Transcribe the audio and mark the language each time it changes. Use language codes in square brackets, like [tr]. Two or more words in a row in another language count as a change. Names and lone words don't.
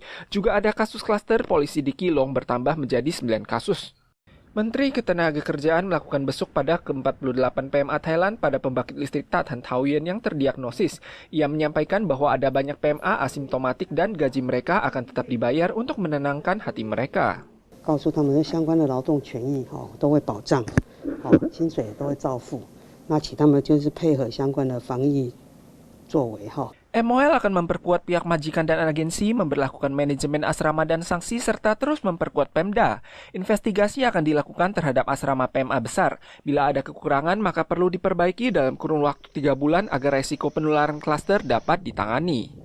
[id] Juga ada kasus klaster polisi di Keelung bertambah menjadi 9 kasus. Menteri Ketenagakerjaan melakukan besuk pada ke-48 PMA Thailand pada pembangkit listrik Tatan Taoyuan yang terdiagnosis. Ia menyampaikan bahwa ada banyak PMA asimptomatik dan gaji mereka akan tetap dibayar untuk menenangkan hati mereka. [zh] 告诉他们相关的劳动权益都会保障，薪水也都会照付。那请他们就是配合相关的防疫作为。 [id] MOL akan memperkuat pihak majikan dan agensi, memberlakukan manajemen asrama dan sanksi, serta terus memperkuat Pemda. Investigasi akan dilakukan terhadap asrama PMA besar. Bila ada kekurangan, maka perlu diperbaiki dalam kurun waktu 3 bulan agar resiko penularan klaster dapat ditangani.